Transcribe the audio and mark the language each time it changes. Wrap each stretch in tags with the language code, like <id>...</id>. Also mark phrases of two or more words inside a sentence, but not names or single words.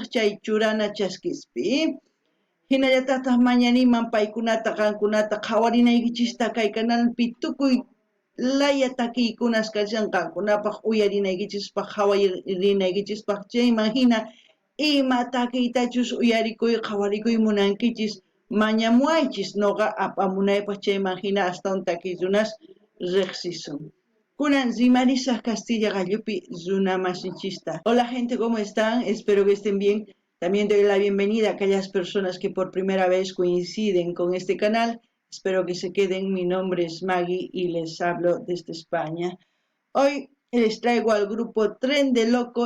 <qu>chay churana chaskispi hinallatataq mañaniman paykunata qankunata qhawarinaykichista kay kanalpi tukuy laya takiykunas kashan qankunapaq uyarinaykichispaq qhawarinaykichispaq chayman hina ima takiytachus uyarikuy qhawarikuy munankichis mañamuaychis nuqa apamunaypaq chayman hina astawan takiy runas riqsisun kunan rimarisaq Castilla gallupi runa masinchista</qu> <es>hola gente ¿cómo están? Espero que estén bien. También doy la bienvenida a aquellas personas que por primera vez coinciden con este canal. Espero que se queden. Mi nombre es Maggie y les hablo desde España. Hoy les traigo al grupo Tren de Loco.</es>